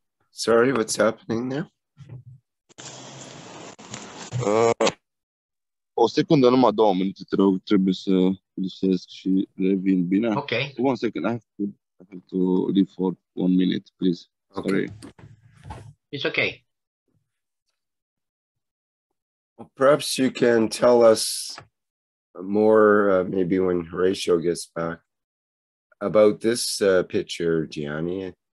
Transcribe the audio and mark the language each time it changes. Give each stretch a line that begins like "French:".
English: Sorry, what's happening there?
Romanian: O secundă, numai 2 minute, te rog, trebuie să lipsesc și revin, bine? Ok.
English: One second, I have to leave for 1 minute, please. Sorry. Okay. It's okay. Well, perhaps you can tell us more, maybe when Horatio gets back, about this picture, Gianni.